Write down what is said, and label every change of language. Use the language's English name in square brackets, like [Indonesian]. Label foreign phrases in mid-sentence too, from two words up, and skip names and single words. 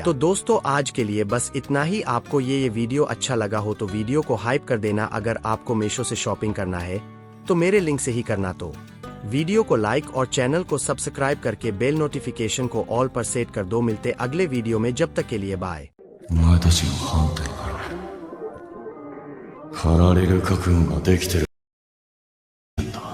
[Hindi] तो दोस्तों आज के लिए बस इतना ही। आपको ये वीडियो अच्छा लगा हो तो वीडियो को हाइप कर देना। अगर आपको मीशो से शॉपिंग करना है तो मेरे लिंक से ही करना। तो वीडियो को लाइक और चैनल को सब्सक्राइब करके [English] bell notification [Hindi] को ऑल पर सेट कर दो। मिलते अगले वीडियो में, जब तक के लिए बाय। [Japanese] お前たちの反対から張られる覚悟ができてるん